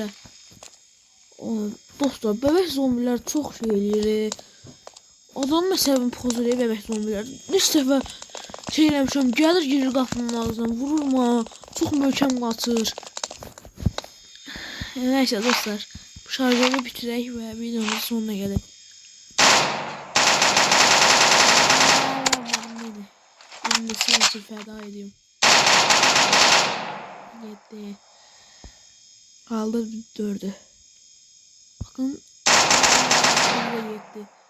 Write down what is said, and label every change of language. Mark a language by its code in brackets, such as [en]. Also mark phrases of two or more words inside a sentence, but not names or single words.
[az] Dostlar bebek zombilər çox şey eləyir. Adam məsələn poz eləyir bebek zombilər. Neçə dəfə şey eləmişəm, gəlir girir qapının ağzına, vururma, çox möhkəm qaçır. Nəysə dostlar, bu şarjörü bitirək və videomuzun sonuna gələk. [tr] Benim de sizin için feda ediyorum. 7 kaldı 4'ü. Bakın 7.